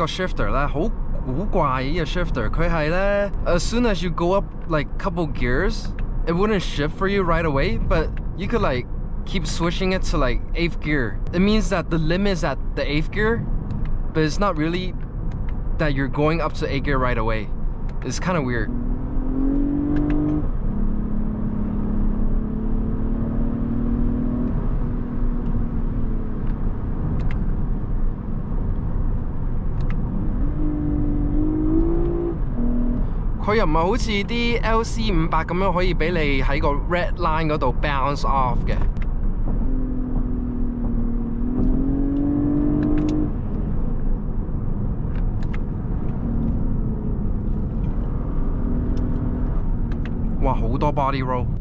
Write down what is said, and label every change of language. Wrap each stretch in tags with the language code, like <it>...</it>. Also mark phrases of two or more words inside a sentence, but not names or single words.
<en>shifter 咧，</en> <yue>好古怪嘅呢個</yue> <en>shifter，</en> <yue>佢係咧</yue> <en>as soon as you go up like couple gears, it wouldn't shift for you right away, but you could like keep switching it to like 8th gear. It means that the limit is at the 8th gear, but it's not really that you're going up to 8th gear right away. It's kind of weird.</en> <yue>佢又唔係好似啲 LC500 咁樣可以俾你喺個</yue> <en>red line</en> <yue>嗰度</yue> <en>bounce off</en> <yue>嘅。哇，好多</yue> <en>body roll。</en>